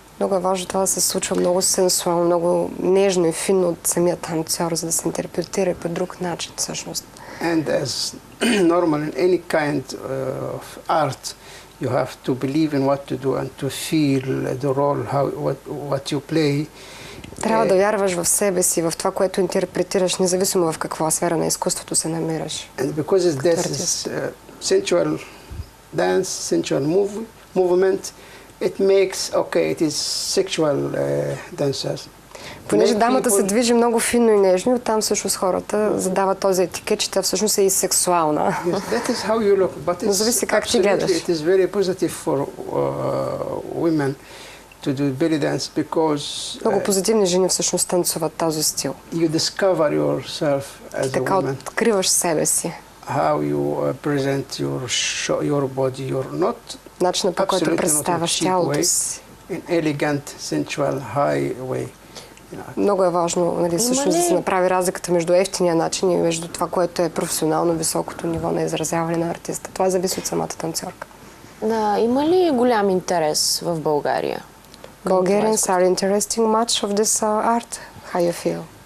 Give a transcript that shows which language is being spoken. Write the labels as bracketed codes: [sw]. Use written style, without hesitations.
[bg] Много е важно това да се случва много сенсуално, много нежно и финно от самия танцор, за да се интерпретира по друг начин всъщност. [en] And as normal in any kind of art, you have to believe in what to do and to feel the role, what you play. [bg] Трябва да вярваш в себе си, в това, което интерпретираш, независимо в каква сфера на изкуството се намираш. [en] And because this is sensual dance, sensual movement, it makes, okay, it is sexual dancers. [bg] Понеже дамата се движи много финно и нежно, оттам всъщност хората задават този етикет, че тя всъщност е и сексуална. [en] Yes, that is how you look, but [bg] Но зависи как ти гледаш. [en] It is very positive for women to do belly dance because [bg] много позитивни жени всъщност танцуват този стил. [en] You discover yourself as a woman. [bg] Така откриваш себе си. [en] How you present your body, your not [bg] начинът, по който представяш тялото си. [en] In elegant, sensual, high way. [bg] Много е важно, нали, всъщност да се направи разликата между ефтиния начин и между това, което е професионално високото ниво на изразяване на артиста. Това зависи от самата танцорка. Има ли голям интерес в България? [en] Bulgarians are interesting much of this art. How you feel?